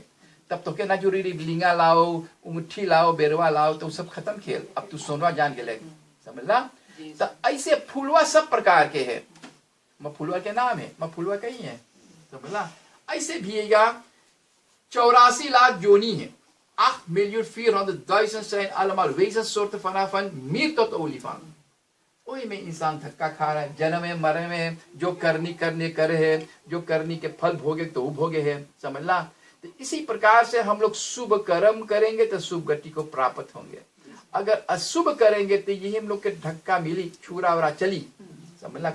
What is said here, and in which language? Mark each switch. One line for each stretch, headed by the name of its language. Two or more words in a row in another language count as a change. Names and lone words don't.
Bhojpuri: तब तो के ना जो लिंगा लाओ, उंगठी लाओ, बेरवा लाओ, तो सब खत्म खेल। अब तू सोनवा जान गए, समझला। तो ऐसे फुलवा सब प्रकार के है, फुलवा के नाम है, फुलवा कहीं है, समझला। ऐसे भी 84 लाख जोनी है।
Dutch: 8.400.000 zijn allemaal wezenssoorten vanaf een mier tot olifant।
Bhojpuri: वही में इंसान धक्का खा रहा है, जन्म में मरे में, जो करनी करे है, जो करनी के फल भोगे तो वो भोगे है, समझला। तो इसी प्रकार से हम लोग शुभ कर्म करेंगे तो शुभ गति को प्राप्त होंगे। अगर अशुभ करेंगे तो यही हम लोग के धक्का मिली, छुरा वरा चली, समझला।